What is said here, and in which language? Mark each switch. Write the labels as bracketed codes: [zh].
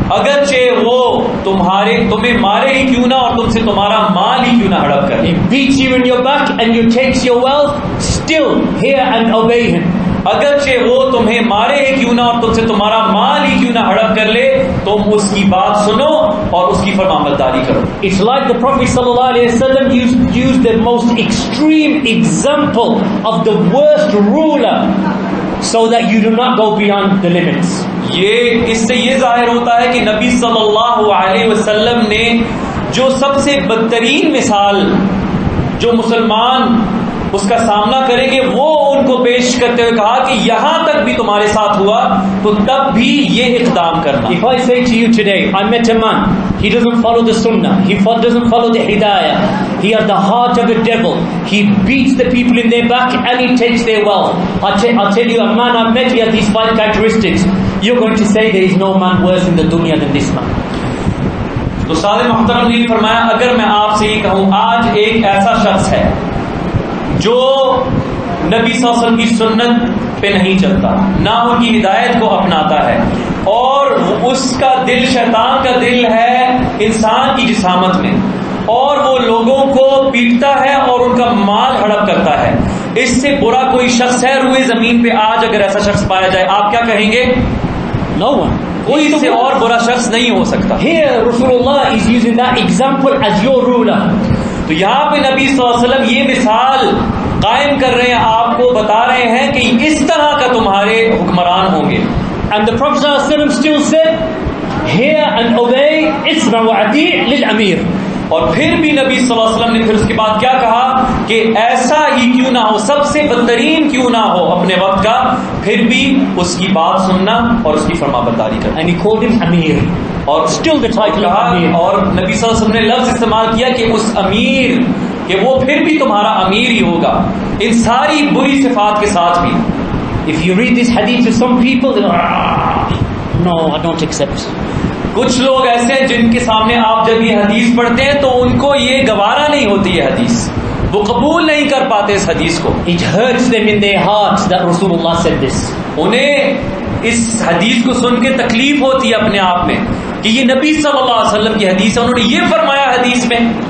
[ur] اگرچہ وہ تمہیں مارے ہی کیوں نہ اور تم سے تمہارا مال ہی کیوں نہ ہڑپ کرے. [en] He beats you in your back and you takes your wealth, still hear and obey him. [ur] اگرچہ وہ تمہیں مارے ہی کیوں نہ اور تم سے تمہارا مال ہی کیوں نہ ہڑپ کر لے, تم اس کی بات سنو اور اس کی فرمانبرداری کرو. [en] It's like the Prophet sallallahu alaihi wasallam used the most extreme example of the worst ruler so that you do not go beyond the limits. [ur] اس سے یہ ظاہر ہوتا ہے کہ نبی صلی اللہ علیہ وسلم نے جو سب سے بدترین مثال جو مسلمان اس کا سامنا کریں گے وہ ان کو پیش کرتے ہوئے کہا کہ یہاں تک بھی تمہارے ساتھ ہوا تو تب بھی یہ اقدام کرنا. [en] If I say to you today, I met a man, he doesn't follow the sunnah, he doesn't follow the hidayah, he has the heart of a devil, he beats the people in their back and he takes their wealth. I'll tell you, a man I've met, he has these 5 characteristics. You're going to say there is no man worse in the dunya than this man. [ur] تو سارے محترم نے فرمایا, اگر میں آپ سے یہ کہوں آج ایک ایسا شخص ہے جو نبی صلی اللہ علیہ وسلم کی سنت پہ نہیں چلتا, نہ ان کی ہدایت کو اپناتا ہے, اور اس کا دل شیطان کا دل ہے انسان کی جسامت میں, اور وہ لوگوں کو پیٹتا ہے اور ان کا مال ہڑپ کرتا ہے, اس سے برا کوئی شخص ہے روئے زمین پہ؟ آج اگر ایسا شخص پایا جائے آپ کیا کہیں گے؟ [en] No one. [ur] کوئی اس سے اور برا شخص نہیں ہو سکتا. [en] Here Rasulullah is using that example as your ruler. [ur] تو یہاں پہ نبی صلی اللہ علیہ وسلم یہ مثال قائم کر رہے ہیں, آپ کو بتا رہے ہیں کہ اس طرح کا تمہارے حکمران ہوں گے. [en] And the Prophet ﷺ still said, hear and obey, [ar] isma wa ati' lil amir. [ur] اور پھر بھی نبی صلی اللہ علیہ وسلم نے پھر اس کے بعد کیا کہا کہ ایسا ہی کیوں نہ ہو, سب سے بدترین کیوں نہ ہو اپنے وقت کا, پھر بھی اس کی بات سننا اور اس کی فرما برداری کرنا. [en] And he called him Amir. [ur] اور [en] Still the title of Amir. [ur] اور نبی صلی اللہ علیہ وسلم نے لفظ استعمال کیا کہ اس امیر, کہ وہ پھر بھی تمہارا امیر ہی ہوگا, ان ساری بری صفات کے ساتھ بھی. [en] If you read this hadith to some people, they're like, no, I don't accept. [ur] کچھ لوگ ایسے ہیں جن کے سامنے آپ جب یہ حدیث پڑھتے ہیں تو ان کو یہ گوارا نہیں ہوتی ہے حدیث, وہ قبول نہیں کر پاتے اس حدیث کو. [en] It hurts them in their hearts that Rasulullah said this. [ur] انہیں اس حدیث کو سن کے تکلیف ہوتی ہے اپنے آپ میں کہ یہ نبی صلی اللہ علیہ وسلم کی حدیث ہے, انہوں نے یہ فرمایا حدیث میں.